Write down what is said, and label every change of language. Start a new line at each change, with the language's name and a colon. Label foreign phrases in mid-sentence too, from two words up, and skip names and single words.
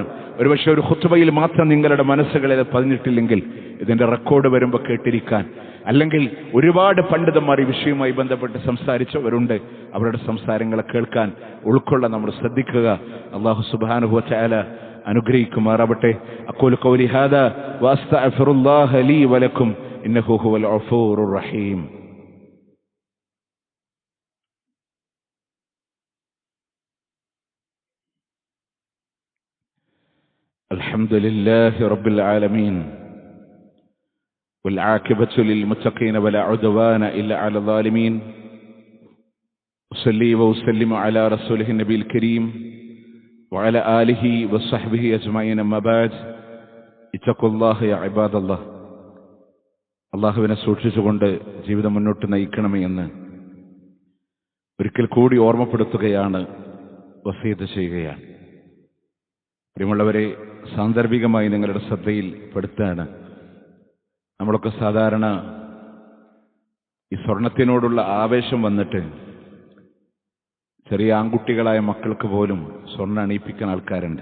Malayalam: ഒരുപക്ഷെ ഒരു ഖുത്ബയിൽ മാത്രം നിങ്ങളുടെ മനസ്സുകളിൽ പതിഞ്ഞിട്ടില്ലെങ്കിൽ ഇതിന്റെ റെക്കോർഡ് വരുമ്പോൾ കേട്ടിരിക്കാൻ, അല്ലെങ്കിൽ ഒരുപാട് പണ്ഡിതന്മാർ ഈ വിഷയവുമായി ബന്ധപ്പെട്ട് സംസാരിച്ചവരുണ്ട്, അവരുടെ സംസാരങ്ങളെ കേൾക്കാൻ ഉൾക്കൊള്ളാൻ നമ്മൾ ശ്രദ്ധിക്കുക.
Arabic: الله سبحانه وتعالى
Malayalam: അനുഗ്രഹിക്കുമാറാവട്ടെ.
Arabic: أقول قولي هذا وأستغفر الله لي ولكم إنه هو الغفور الرحيم. الحمد لله رب العالمين والعاقبة للمتقين ولا عدوان إلا على الظالمين. أصلي وأسلم على رسوله النبي الكريم وعلى آله وصحبه أجمعين. أما بعد اتقوا الله يا عباد الله.
Malayalam: അള്ളാഹുവിനെ സൂക്ഷിച്ചുകൊണ്ട് ജീവിതം മുന്നോട്ട് നയിക്കണമേ എന്ന് ഒരിക്കൽ കൂടി ഓർമ്മപ്പെടുത്തുകയാണ്, വസിയത്ത് ചെയ്യുകയാണ്. പ്രിയമുള്ളവരെ, സാന്ദർഭികമായി നിങ്ങളുടെ ശ്രദ്ധയിൽ പെടുത്താണ്. നമ്മളൊക്കെ സാധാരണ ഈ സ്വർണത്തിനോടുള്ള ആവേശം വന്നിട്ട് ചെറിയ ആൺകുട്ടികളായ മക്കൾക്ക് പോലും സ്വർണ്ണം അണിയിപ്പിക്കുന്ന ആൾക്കാരുണ്ട്.